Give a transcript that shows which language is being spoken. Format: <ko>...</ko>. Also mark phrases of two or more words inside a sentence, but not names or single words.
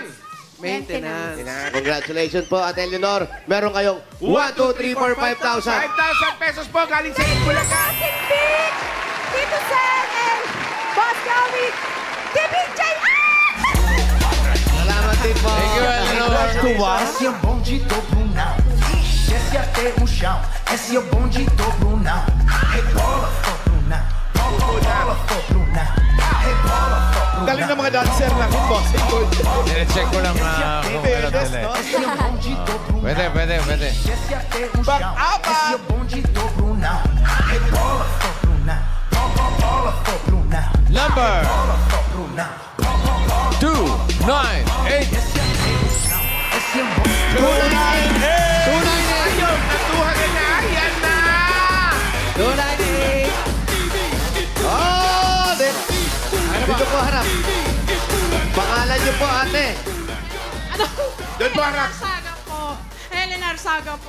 <en>Maintenance.</en> <tl>Congratulations po, Ate Eleanor. Meron kayong 1, 2, 3, 4, 5,000. 5,000 pesos po galing sa Itbulaga.</tl> <en>Big! Tito Sen and Boss Joey! TBJ!</en> <tl>Salamat din po.</tl> <en>Thank you, Eleanor.</en> <pt>Esse é o bonde dobrunão. Desce até o chão. Esse é o bonde dobrunão. Rebola, dobrunão. Rebola, dobrunão. Rebola, dobrunão.</pt> <tl>Galing ng mga dancer na kung boss. Check ko lang kung meron nila.</tl> <pt>Esse é o bonde dobrunão.</pt> <tl>Pwede.</tl> <pt>Desce até o chão. Esse é o bonde dobrunão. Rebola, dobrunão. Rebola, dobrunão.</pt> <en>Number</en> <pt>Rebola, dobrunão. 298. Esse é o bonde. 298.</pt> <tl>Ayun, natuhan na. Yan na. 298! Oh! Dito po harap. Pangalan niyo po, ate. Doon po harap. Saga po. Eleanor Saga po.</tl>